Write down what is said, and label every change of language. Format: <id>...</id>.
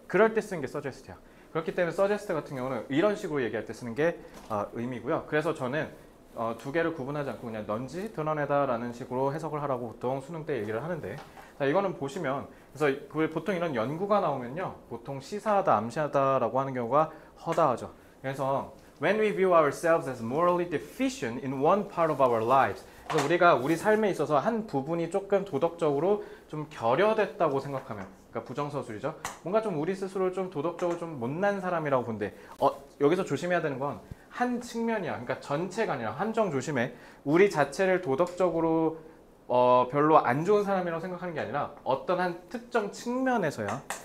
<ko>그럴 때 쓰는 게 suggest야. 그렇기 때문에 suggest 같은 경우는 이런 식으로 얘기할 때 쓰는 게 의미고요. 그래서 저는 두 개를 구분하지 않고 그냥 넌지 드러내다 라는 식으로 해석을 하라고 보통 수능 때 얘기를 하는데 자, 이거는 보시면 그래서 보통 이런 연구가 나오면요. 보통 시사하다, 암시하다 라고 하는 경우가 허다하죠. 그래서</ko> <en>When we view ourselves as morally deficient in one part of our lives.</en> <ko>그래서 우리가 우리 삶에 있어서 한 부분이 조금 도덕적으로 좀 결여됐다고 생각하면, 그러니까 부정서술이죠. 뭔가 좀 우리 스스로 좀 도덕적으로 좀 못난 사람이라고 본데, 여기서 조심해야 되는 건 한 측면이야. 그러니까 전체가 아니라 한정 조심해. 우리 자체를 도덕적으로 별로 안 좋은 사람이라고 생각하는 게 아니라 어떤 한 특정 측면에서야.</ko>